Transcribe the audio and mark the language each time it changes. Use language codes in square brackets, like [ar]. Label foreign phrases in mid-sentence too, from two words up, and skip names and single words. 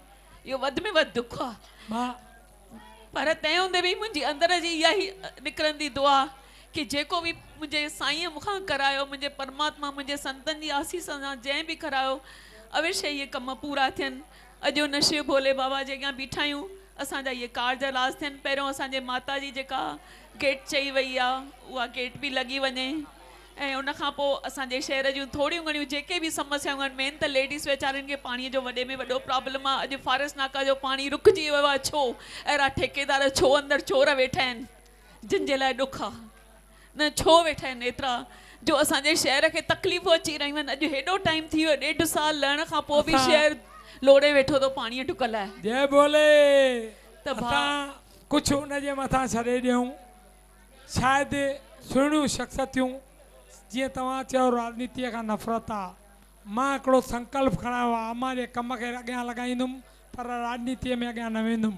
[sd] इहो वधि में वधि दुख आहे, पर तंहिं हूंदे बि मुंहिंजी अंदर जी इहा ई निकिरंदी दुआ कि जेको बि मुंहिंजे साईंअ मूंखां करायो, मुंहिंजे परमात्मा मुंहिंजे संतनि जी आसीस सां जंहिं बि करायो, अवश्य इहे कम पूरा थियनि। अॼु उन शिव भोले बाबा जे अॻियां बीठा आहियूं, असांजा इहे कार्ज राज थियनि। पहिरियों असांजे माता जी जेका गेट चई वई आहे उहा गेट बि लॻी वञे, ऐं उनखां पोइ असांजे शहर जूं थोड़ियूं घणियूं जेके बि समस्याऊं आहिनि, मेन त लेडीज़ वीचारनि खे पाणीअ जो वॾे में वॾो प्रॉब्लम आहे। अॼु फारस नाका जो पाणी रुकिजी वियो आहे, छो? अहिड़ा ठेकेदार छो अंदरि चोर वेठा आहिनि जिन जे लाइ ॾुख आहे? न, छो वेठा आहिनि एतिरा जो असांजे शहर खे तकलीफ़ूं अची रहियूं आहिनि? अॼु हेॾो टाइम थी वियो, 1.5 साल लहण खां पोइ बि शहर लोड़े वेठो थो पाणीअ टुक लाइ। जय बोले। त कुझु उनजे मथां छॾे ॾियूं, शायदि सुहिणियूं शख़्सियतूं जीअं तव्हां चयो राजनीतीअ खां नफ़रत आहे, मां हिकिड़ो संकल्प खणायो आहे, मां जे कम खे अॻियां लॻाईंदुमि पर राजनीतीअ में अॻियां न वेंदुमि।